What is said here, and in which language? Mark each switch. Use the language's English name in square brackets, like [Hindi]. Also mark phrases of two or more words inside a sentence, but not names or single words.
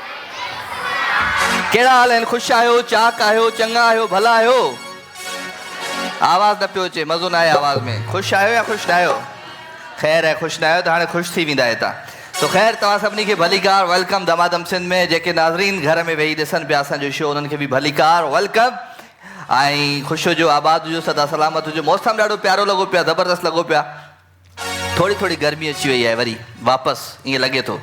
[Sindhi] केड़ा हाल है? खुश आयो, चाक आयो, चंगा आयो, भला आयो? आवाज न पियो अचे, मज़ो न आहे आवाज में। खुश आयो या खुश न आयो? खैर है, खुश न आयो तो हाणे खुश थी वेंदा हितां। तो खैर तव्हां सभिनी खे भलीकार वेलकम दमादम सिंध में। जेके नाज़रीन घर में वेही ॾिसनि पिया असांजो शो, उन्हनि खे बि भलीकार वेलकम। ऐं ख़ुशि हुजो, आबाद हुजो, सदा सलामत हुजो। मौसम ॾाढो प्यारो लॻो पिया, ज़बरदस्त लॻो पिया। थोड़ी थोड़ी गर्मी अची वई आहे वरी वापसि, ईअं लॻे थो।